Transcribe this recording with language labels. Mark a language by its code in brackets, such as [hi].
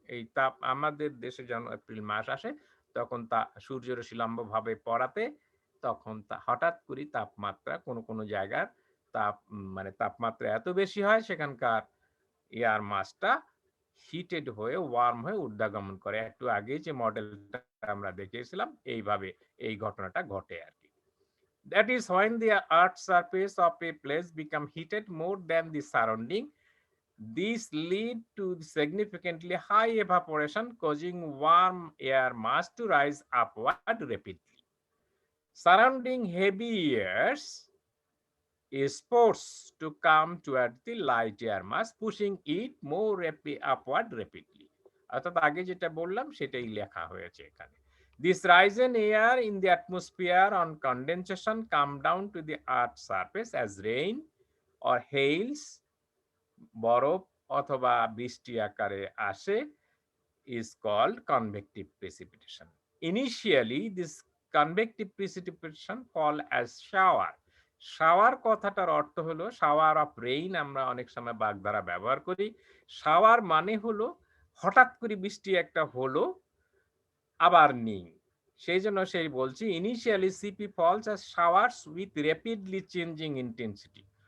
[bn] এই তাপ আমাদের দেশে যখন এপ্রিল মাস আসে তখন তা সূর্যরশ্মি লম্বভাবে পড়াতে তখন তা হঠাৎ করে তাপমাত্রা কোনো কোনো জায়গার মানে তাপমাত্রা এত বেশি হয় সেখানকার এয়ার মাসটা হিটেড হয়ে ওয়ার্ম হয়ে ঊর্ধ্বগমন করে। একটু আগে যে মডেলটা আমরা দেখিয়েছিলাম এইভাবে এই ঘটনাটা ঘটে আর কি। [en] That is when the earth's surface of a place become heated more than the surrounding. This lead to significantly high evaporation, causing warm air mass to rise upward rapidly. Surrounding heavy airs is forced to come toward the light air mass, pushing it more upward rapidly. [bn] অর্থাৎ আগে যেটা বললাম সেটাই লেখা হয়েছে এখানে। [en] This rise in air in the atmosphere on condensation come down to the earth's surface as rain or hails, [bn] বরফ অথবা বৃষ্টি আকারে আসে, [en] is called convective precipitation. Initially, this convective precipitation fall as shower. [bn] Shower কথাটার অর্থ হলো [en] shower of rain, [bn] আমরা অনেক সময় বাগধারা ব্যবহার করি। শাওয়ার মানে হলো হঠাৎ করে বৃষ্টি একটা হলো আবার নেই, সেই জন্য সেই বলছি [en] Initially CP falls as showers with rapidly changing intensity.